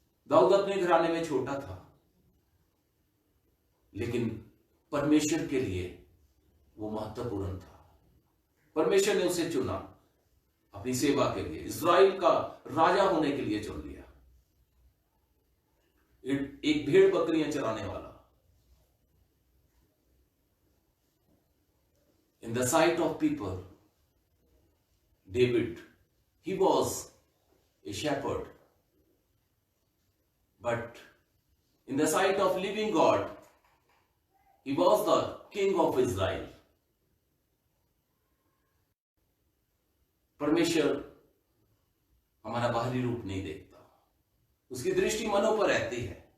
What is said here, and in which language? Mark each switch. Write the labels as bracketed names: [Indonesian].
[Hindi] दाऊद अपने घराने में छोटा था, लेकिन परमेश्वर के लिए वो महत्वपूर्ण था। परमेश्वर ने उसे चुना अपनी सेवा के लिए, इस्राएल का राजा होने के लिए चुन लिया। एक भेड़ बकरियां चराने वाला। [English] In the sight of people, David, he was a shepherd. But in the sight of living God, he was the king of Israel. [Hindi] परमेश्वर हमारा बाहरी रूप नहीं देखता, उसकी दृष्टि मनों पर रहती है।